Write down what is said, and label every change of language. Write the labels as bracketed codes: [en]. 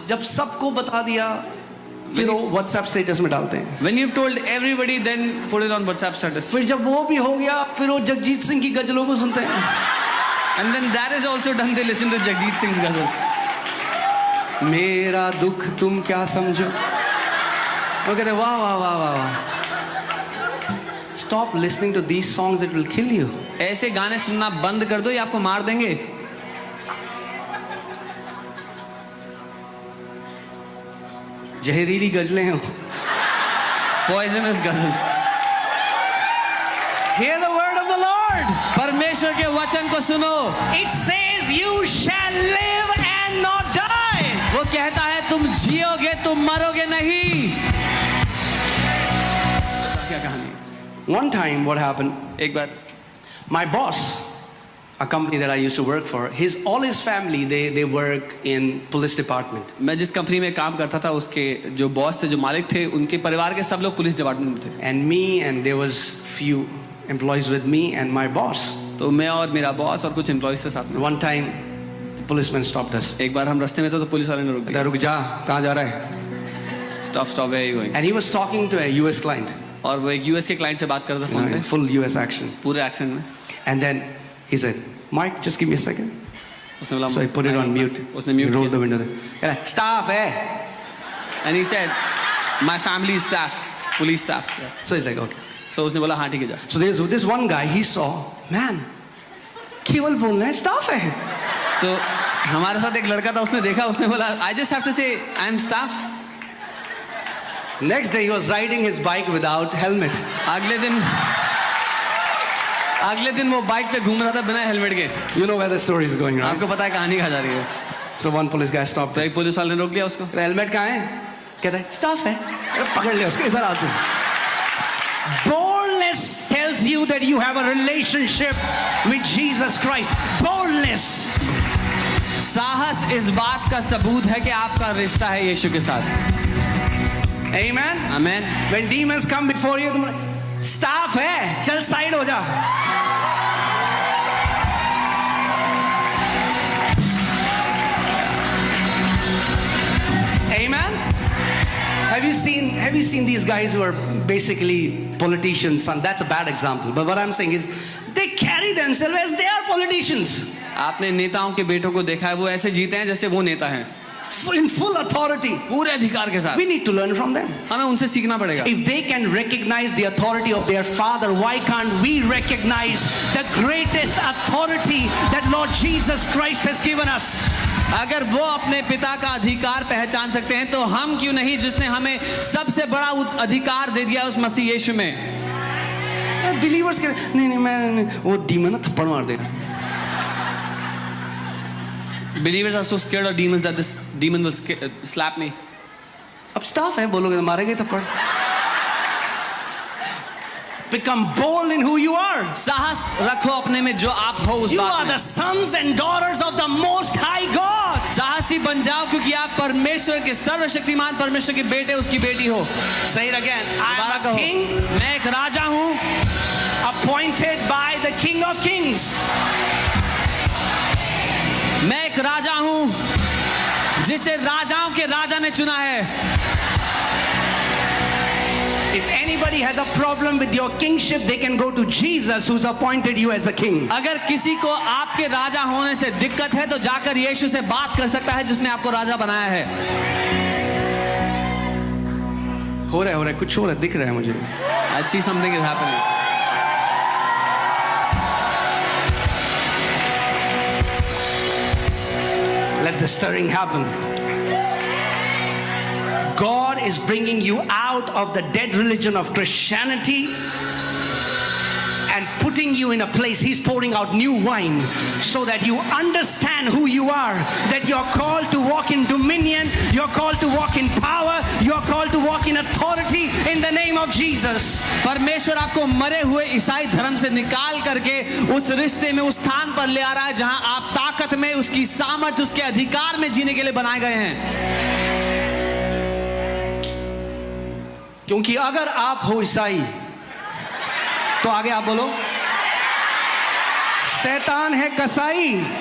[hi] जब सबको बता दिया फिर वो व्हाट्सएप स्टेटस में डालते हैं। [en] When you've told everybody, then put it on WhatsApp status. [hi] फिर जब वो भी हो गया फिर वो जगजीत सिंह की गजलों को सुनते हैं। [en] And then that is also done. They listen to Jagjit Singh's ghazals. [hi] मेरा दुख तुम क्या समझो, वो कहते वाह वाह वाह वाह वाह। [en] Stop listening to these songs, it will kill you. [hi] ऐसे गाने सुनना बंद कर दो, ये आपको मार देंगे। जहरीली गजलें हैं। [en] Poisonous ghazals. Hear the word of the Lord. [hi] परमेश्वर के वचन को सुनो। [en] It says you shall live and not die. [hi] वो कहता है तुम जियोगे, तुम मरोगे नहीं। क्या कहानी? [en] One time what happened, [hi] एक बार [en] my boss, a company that I used to work for, all his family they work in police department. [hi] मैं जिस कंपनी में काम करता था उसके जो बॉस थे, जो मालिक थे, उनके परिवार के सब लोग पुलिस डिपार्टमेंट में थे। [en] And me, and there was few employees with me and my boss. [hi] तो मैं और मेरा बॉस और कुछ एम्प्लॉइज थे साथ में। [en] One time the policeman stopped us. [hi] एक बार हम रास्ते में थे तो पुलिस वाले ने रोक दिया। रुक जा, कहाँ जा रहा है? [en] Stop, where are you going? And he was talking to a US client. [hi] और वो एक यूएस के क्लाइंट से बात कर रहा था फोन पे, [en] Full US accent. [hi] पूरे एक्सेंट में। [en] And then he said, Mike, just give me a second. [hi] उसने बोला, [en] So I put it on mute. [hi] उसने म्यूट [en] Rolled [hi] किया। [en] the window. Yeah, staff, eh? And he said, my family is staff, police staff. So he's like, okay. [hi] So उसने बोला हाँ ठीक है जा। [en] So there's this one guy, he saw, man, [hi] केवल बोलना है, [en] staff है। [hi] तो हमारे साथ एक लड़का था, उसने देखा, उसने बोला [en] I just have to say I am staff. Next day he was riding his bike without helmet. [hi] अगले दिन वो बाइक पे घूम रहा था बिना हेलमेट के। [en] You know where the story is going, right? [hi] आपको पता है कहानी कहाँ जा रही है। [en] So one police guy stopped. [hi] तो एक पुलिस वाले ने रोक लिया उसको। हेलमेट कहाँ है? कहता है staff है। अरे पकड़ लिया उसको, इधर आ तू। [en] Boldness tells you that you have a relationship with Jesus Christ. Boldness. [hi] साहस इस बात का सबूत है कि आपका रिश्ता है यीशु के साथ। [en] Amen. Amen. When demons come before you, [hi] तुम staff है, चल साइड हो जा। [en] Amen. Have you seen these guys who are basically politicians? And that's a bad example. But what I'm saying is, they carry themselves as they are politicians. [hi] आपने नेताओं के बेटों को देखा है, वो ऐसे जीते हैं जैसे वो नेता हैं। [en] In full authority. [hi] पूरे अधिकार के साथ। [en] We need to learn from them. [hi] हमें उनसे सीखना पड़ेगा। [en] If they can recognize the authority of their Father, why can't we recognize the greatest authority that Lord Jesus Christ has given us? [hi] अगर वो अपने पिता का अधिकार पहचान सकते हैं तो हम क्यों नहीं, जिसने हमें सबसे बड़ा अधिकार दे दिया उस मसीह यीशु में। Believers के नहीं मैं वो demon ना थप्पड़ मार देगा। [en] Believers are so scared of demons that this demon will slap me. [hi] अब staff है, बोलोगे तो मारेगा थप्पड़। [en] Become bold in who you are. [hi] साहस रखो अपने में जो आप हो उस [en] You [hi] बात [en] are [hi] में। [en] the sons and daughters of the Most High God. [hi] साहसी बन जाओ क्योंकि आप परमेश्वर के सर्वशक्तिमान परमेश्वर के बेटे, उसकी बेटी हो। [en] Say it again. I [hi] दोबारा [en] am a [hi] कहो, [en] king, [hi] मैं एक राजा हूँ, [en] appointed by the King of Kings. [hi] मैं एक राजा हूँ जिसे राजाओं के राजा ने चुना है। [en] If anybody has a problem with your kingship, they can go to Jesus, who's appointed you as a king. [hi] अगर किसी को आपके राजा होने से दिक्कत है तो जाकर यीशु से बात कर सकता है जिसने आपको राजा बनाया है। हो रहा है कुछ हो रहा है, दिख रहा है मुझे। [en] I see something is happening. Let the stirring happen. God is bringing you out of the dead religion of Christianity and putting you in a place. He's pouring out new wine so that you understand who you are, that you're called to walk in dominion, you're called to walk in power, you're called to walk in authority in the name of Jesus. [hi] परमेश्वर आपको मरे हुए ईसाई धर्म से निकाल करके उस रिश्ते में, उस स्थान पर ले आ रहा है जहां आप ताकत में, उसकी सामर्थ्य, उसके अधिकार में जीने के लिए बनाए गए हैं। क्योंकि अगर आप हो ईसाई तो आगे आप बोलो, शैतान है कसाई।